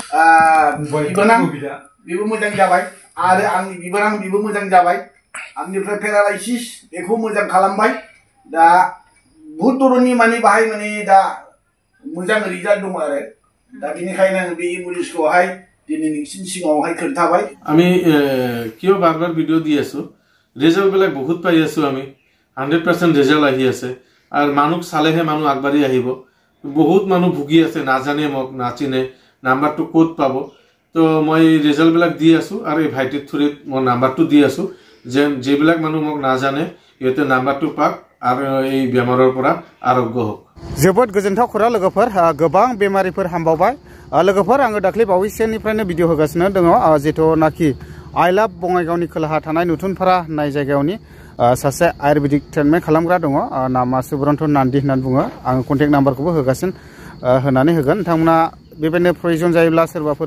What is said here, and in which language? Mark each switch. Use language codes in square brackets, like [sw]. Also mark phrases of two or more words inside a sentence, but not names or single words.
[brx] बिबोनां बेबो मोजां जाबाय आरो आंनि बिबोनां बेबो मोजां जाबाय आंनिफ्राय पेरालाइसिस बेखौ मोजां खालामबाय दा बहुत धरननि माने बाहाय माने दा मोजां रिजाल्ट दङ आरो दा बेनिखायनो आं बे मुलिखौहाय दिनै नोंसिनि सिगाङावहाय खोन्थाबाय [as] আমি কিয় বারবার ভিডিও দি আছো রেজাল্ট বিলাক বহুত পাই আছো আমি 100% রেজাল্ট আহি আছে আর মানুহ চালেহে মানুহ আগবাঢ়ি আহিব বহুত মানুহ ভুগি আছে নাজানে মোক নাচিনে নাম্বাৰটো কোড পাব তো মই রেজাল্ট বিলাক দি আছো আর এই ভাইটিৰ থ্ৰুত মই নাম্বাৰটো দি আছো যে যেবিলাক মানুহ মোক নাজানে ইহঁতে নাম্বাৰটো পাক আর এই বেমাৰৰ পৰা আৰোগ্য হোক [brx] जोबोद गोजोनथाव खौरां लोगोफोर गोबां बेमारिफोर हामबावबाय लोगोफोर आङो दाख्लै बावैसोनिफ्रायनो भिडिअ होगासिनो दङ जिथुनाखि आइ लाभ बङाइगावनि खोलाहा थानाय नुथुनफारा होननाय जायगायावनि सासे [en] Ayurvedic treatment [brx] खालामग्रा दङ नामा सुब्रन्त नान्दी होननानै बुङो आङो [en] contact numberkhoubo [brx] होगासिनो होनानै होगोन नोंथांमोना बेबायदिनो प्रयजन जायोब्ला सोरबाफोर